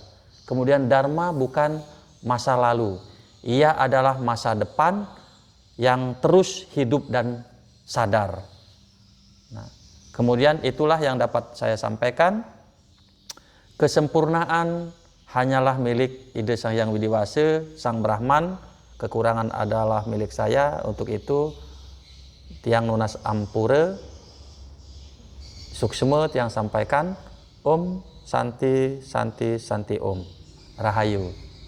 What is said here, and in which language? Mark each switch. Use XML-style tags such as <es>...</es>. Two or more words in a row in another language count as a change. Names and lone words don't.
<id>Kemudian dharma bukan masa lalu, ia adalah masa depan, yang terus hidup dan sadar. Nah, kemudian itulah yang dapat saya sampaikan. Kesempurnaan hanyalah milik Ide Sang Hyang Widiwasa, Sang Brahman. Kekurangan adalah milik saya. Untuk itu</id> <ban>Tiang Nunas Ampura Suksma Tiang sampaikan.</ban> <sa>Om Santi Santi Santi Om. Rahayu.</sa>